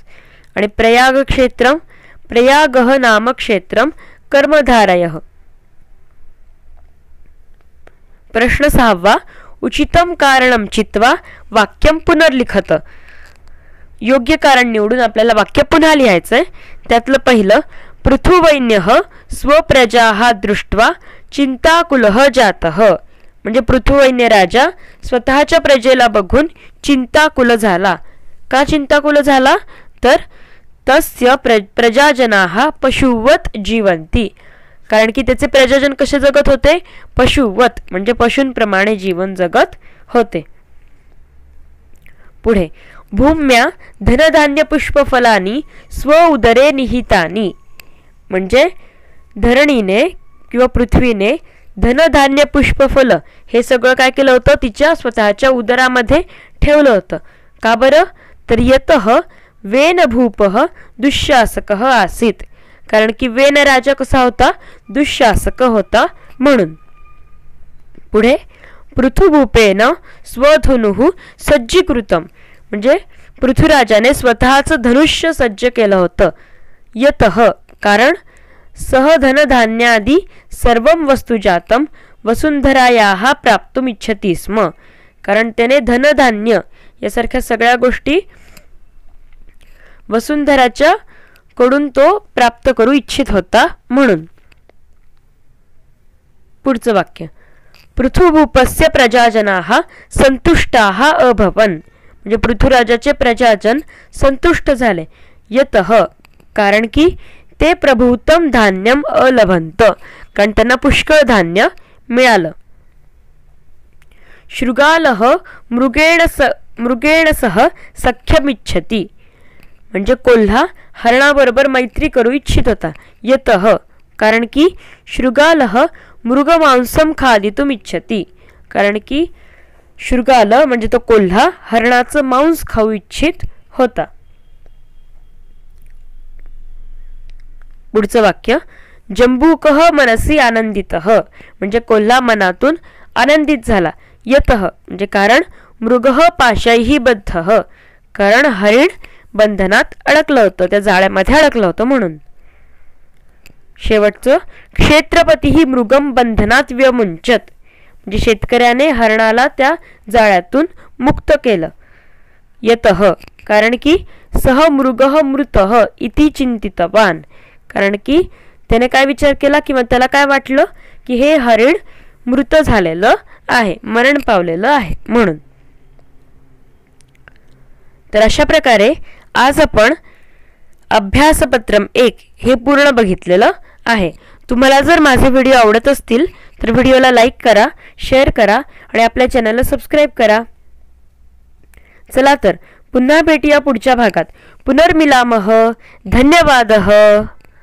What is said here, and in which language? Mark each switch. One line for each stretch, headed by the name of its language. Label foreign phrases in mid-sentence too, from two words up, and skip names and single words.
Sanskrit: आणि प्रयाग क्षेत्रम, प्रयागः नाम क्षेत्रम कर्मधारयः.
Marathi: प्रश्न 6.
Sanskrit: उचितम कारणम चित्वा वाक्यम पुनर्लिखत.
Marathi: योग्य कारण निवडून आपल्याला वाक्य पुन्हा लिहायचंय. त्यातलं पहिलं
Sanskrit: पृथुवैन्यः स्वप्रजाः दृष्ट्वा चिंताकुलः जातः,
Marathi: म्हणजे पृथुवैन्य राजा स्वतःच्या प्रजेला बघून चिंताकुल झाला. का चिंताकुल झाला तर
Sanskrit: तस्य प्रजाजनाः पशुवत जीवन्ति,
Marathi: कारण की त्याचे प्रजाजन कसे जगत होते पशुवत, म्हणजे पशूंप्रमाणे जीवन जगत होते.
Sanskrit: पुढे भूम्या धनधान्य पुष्पफलानी स्व उदरे निहितानी,
Marathi: म्हणजे धरणीने किंवा पृथ्वीने धनधान्य पुष्पफल हे सगळं काय केलं होतं तिच्या स्वतःच्या उदरामध्ये ठेवलं होतं. का बरं तर
Sanskrit: यतः वेन भूपः दुःशासकः आसीत,
Marathi: कारण की वेन राजा कसा होता दुःशासक होता म्हणून. पुढे
Sanskrit: पृथुभूपेन स्वधनुः सज्जीकृतम,
Marathi: म्हणजे पृथ्वीराजाने स्वतःचं धनुष्य सज्ज केलं होतं.
Sanskrit: यतः, कारण सह धनधान्यादि सर्वं वस्तुजातं वसुंधरायाः प्राप्तुम इच्छति स्म,
Marathi: कारण त्याने धनधान्य यासारख्या सगळ्या गोष्टी वसुंधराच्या कडून तो प्राप्त करू इच्छित होता म्हणून. पुढचं वाक्य,
Sanskrit: पृथुभूपस्य प्रजाजनाः संतुष्टाः अभवन्,
Marathi: म्हणजे पृथ्वीराजाचे प्रजाजन संतुष्ट झाले. यतः, कारण की
Sanskrit: ते प्रभूतम धान्यम अलभंत,
Marathi: कारण त्यांना पुष्कळ धान्य मिळालं.
Sanskrit: शृगालः मृगेण सह सख्यमिच्छति,
Marathi: म्हणजे कोल्हा हरणाबरोबर मैत्री करू इच्छित होता.
Sanskrit: यतः, कारण की शृगालः मृगमांसम खादितुम इच्छति,
Marathi: कारण की शृगाल म्हणजे तो कोल्हा हरणाचं मांस खाऊ इच्छित होता. पुढचं वाक्य,
Sanskrit: जंबूकः मनसी आनंदितः,
Marathi: म्हणजे कोल्हा मनातून आनंदित झाला.
Sanskrit: यतः,
Marathi: म्हणजे कारण
Sanskrit: मृगः पाशैः बद्धः,
Marathi: कारण हरिण बंधनात अडकलं होतं, त्या जाळ्यामध्ये अडकलं होतं म्हणून. शेवटचं,
Sanskrit: क्षेत्रपतीही मृगम
Marathi: बंधनात व्यमुंचत, म्हणजे शेतकऱ्याने हरणाला त्या जाळ्यातून मुक्त केलं.
Sanskrit: यतः, कारण की सह मृगः मृतः इति चिंतितवान,
Marathi: कारण की त्याने काय विचार केला किंवा त्याला काय वाटलं की हे हरिण मृत झालेलं आहे, मरण पावलेलं आहे म्हणून. तर अशा प्रकारे आज आपण अभ्यासपत्रम 1 हे पूर्ण बघितलेलं आहे. तुम्हाला जर माझे व्हिडिओ आवडत असतील तर व्हिडिओला लाईक करा, शेअर करा आणि आपल्या चॅनलला सबस्क्राईब करा. चला तर पुन्हा भेटूया पुढच्या भागात.
Sanskrit: पुनर्मिलामः. धन्यवादः.